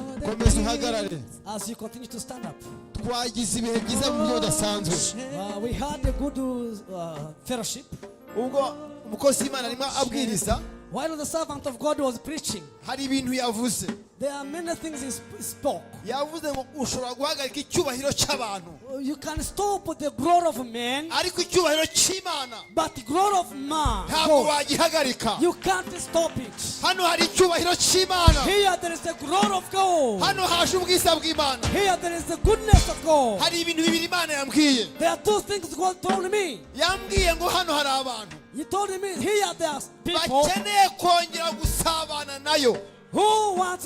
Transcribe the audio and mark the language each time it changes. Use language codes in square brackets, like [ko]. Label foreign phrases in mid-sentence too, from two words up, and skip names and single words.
[en] As you continue to stand up. We had a good fellowship. While the servant of God was preaching, there are many things he spoke. You can stop the glory of man, [rw] ariko icyubahiro cy'Imana [en] but the glory of man, [rw] ntabwo wagihagarika. [en] you can't stop it. [rw] Hano hari icyubahiro cy'Imana, [en] Here there is the glory of God. [rw] hano haje ubwiza bw'Imana. [en] Here there is the goodness of God. [rw] Hari ibintu bibiri Imana yambwiye. [en] There are two things God told me. [rw] Yambwiye ngo hano hari abantu [en] He told me here there are people [rw] bakeneye kongera gusabana nayo. [en] who want